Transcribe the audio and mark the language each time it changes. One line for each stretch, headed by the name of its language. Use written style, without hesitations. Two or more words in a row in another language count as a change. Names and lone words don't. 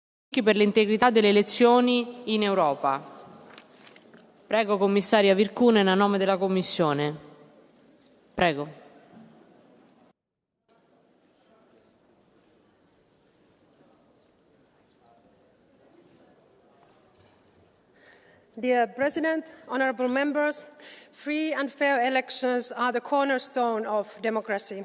Italian: per l'integrità delle elezioni in Europa. Prego, commissaria Virkkunen, a nome della Commissione. Prego.
English: Dear President, honourable members, free and fair elections are the cornerstone of democracy.